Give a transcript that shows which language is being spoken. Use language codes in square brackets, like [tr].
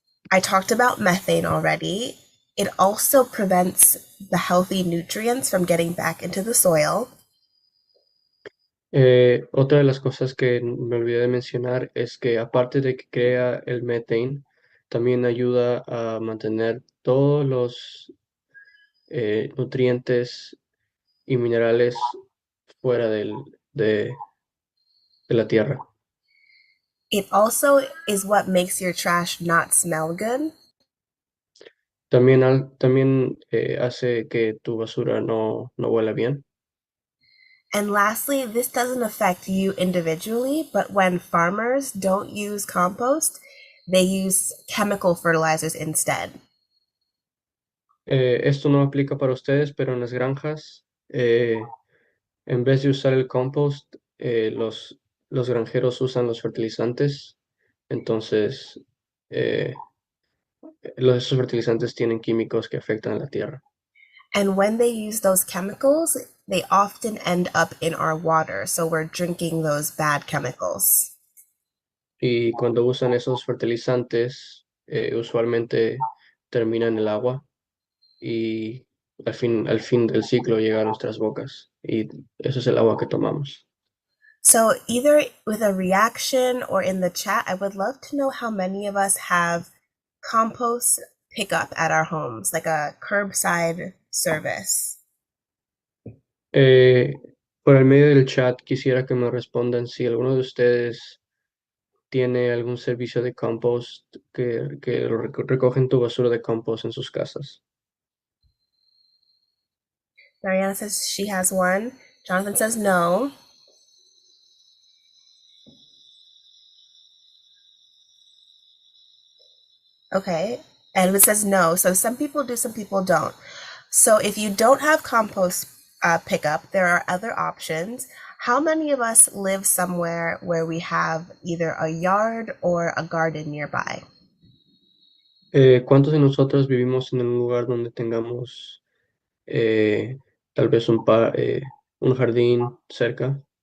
[en] I talked about methane already. It also prevents the healthy nutrients from getting back into the soil. [es] Otra de las cosas que me olvidé de mencionar es que aparte de que crea el methane, también ayuda a mantener todos los nutrientes y minerales fuera de la tierra. [en] It also is what makes your trash not smell good. [es] También hace que tu basura no huela bien. [en] And lastly, this doesn't affect you individually, but when farmers don't use compost, they use chemical fertilizers instead. [es] Esto no aplica para ustedes, pero en las granjas, en vez de usar el compost, los granjeros usan los fertilizantes. Entonces, eh, esos fertilizantes tienen químicos que afectan a la tierra. [en] And when they use those chemicals, they often end up in our water. So we're drinking those bad chemicals. [es] Y cuando usan esos fertilizantes, usualmente terminan en el agua y al fin del ciclo llega a nuestras bocas. Y eso es el agua que tomamos. [en] So either with a reaction or in the chat, I would love to know how many of us have compost pickup at our homes, like a curbside service. [es] Por el medio del chat quisiera que me respondan si alguno de ustedes tiene algún servicio de compost que recogen tu basura de compost en sus casas. [en] Mariana says she has one. Jonathan says no. Okay. Edwin says no. So some people do, some people don't. So if you don't have compost pickup, there are other options. How many of us live somewhere where we have either a yard or a garden nearby? [es] ¿Cuántos de nosotros vivimos en un lugar donde tengamos tal vez un jardín cerca?